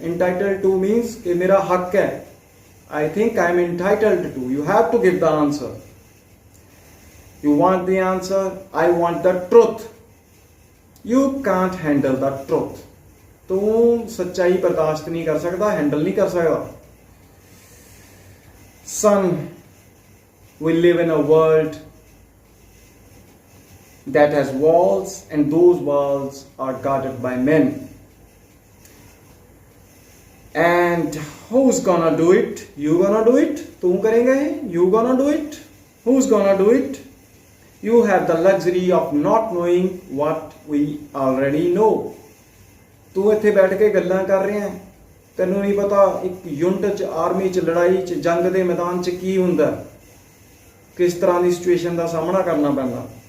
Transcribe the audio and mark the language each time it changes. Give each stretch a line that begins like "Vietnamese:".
English: Entitled to means
Hindi: कि मेरा हक है.
English: I think I'm entitled to. You have to give the answer. You want the answer? I want the truth. You can't handle the truth.
Hindi: तू सच्चाई बर्दाश्त नहीं कर सकता, हैंडल नहीं कर सकता.
English: Son, we live in a world that has walls, and those walls are guarded by men. And who's gonna do it? You gonna do it?
Hindi: तू करेंगे?
English: You gonna do it? Who's gonna do it? You have the luxury of not knowing what we already know.
Punjabi: तू ਇੱਥੇ ਬੈਠ ਕੇ ਗੱਲਾਂ ਕਰ ਰਿਹਾ ਹੈ, ਤੈਨੂੰ ਨਹੀਂ ਪਤਾ ਇੱਕ ਯੂਨਿਟ 'ਚ ਆਰਮੀ 'ਚ ਲੜਾਈ 'ਚ ਜੰਗ ਦੇ ਮੈਦਾਨ 'ਚ ਕੀ ਹੁੰਦਾ, ਕਿਸ ਤਰ੍ਹਾਂ ਦੀ ਸਿਚੁਏਸ਼ਨ ਦਾ ਸਾਹਮਣਾ ਕਰਨਾ ਪੈਂਦਾ.